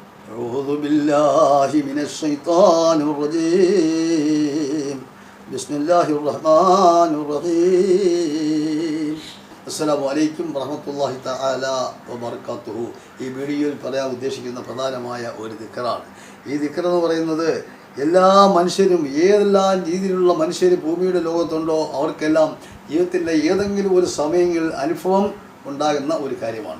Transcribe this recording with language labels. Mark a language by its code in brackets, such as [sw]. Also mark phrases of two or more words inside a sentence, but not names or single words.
[ar] أعوذ بالله من الشيطان الرجيم بسم الله الرحمن الرحيم السلام عليكم ورحمة الله تعالى وبركاته. [ml] ഈ വീഡിയോയിൽ പറയാൻ ഉദ്ദേശിക്കുന്ന പ്രധാനമായ ഒരു ദിക്റാണ്. ഈ ദിക്ർ എന്ന് പറയുന്നത് എല്ലാ മനുഷ്യരും ഏതെല്ലാം രീതിയിലുള്ള മനുഷ്യർ ഭൂമിയുടെ ലോകത്തുണ്ടോ അവർക്കെല്ലാം ജീവിതത്തിൻ്റെ ഏതെങ്കിലും ഒരു സമയങ്ങളിൽ അനുഭവം ഉണ്ടാകുന്ന ഒരു കാര്യമാണ്.